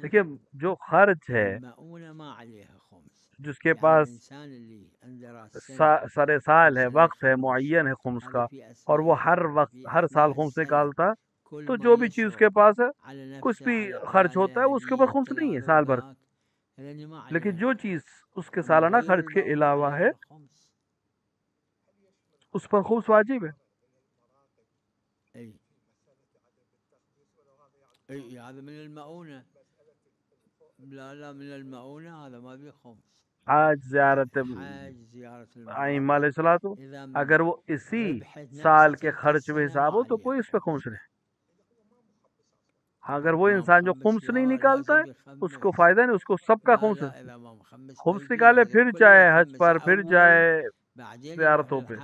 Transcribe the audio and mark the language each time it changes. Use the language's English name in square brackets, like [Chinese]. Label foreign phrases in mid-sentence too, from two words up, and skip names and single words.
[Hindi] देखिए जो खर्च है [Arabic] المؤونة ما عليها خمس [Hindi] जिसके पास [Arabic] الإنسان اللي عنده رأس [Hindi] सारे साल है, वक्त है, मुअय्यन है खुम्स का और वो हर वक्त हर साल खुम्स निकालता तो जो भी चीज उसके पास है कुछ भी खर्च होता है उसके ऊपर खुम्स नहीं है साल भर। लेकिन जो चीज उसके सालाना खर्च के अलावा है उस पर खुम्स वाजिब है। [Arabic] اي هذا من المؤونة. لا من المؤونة هذا ما بيه خمس. [Hindi] आज ज़ियारत आइम्मा अलैहिस्सलातो अगर वो इसी साल के खर्च में हिसाब हो तो कोई उस पर खुम्स नहीं। अगर वो इंसान जो खुम्स नहीं निकालता है उसको फायदा नहीं, उसको सबका खुम्स निकाले फिर जाए हज पर फिर जाए ज़ियारतों पे।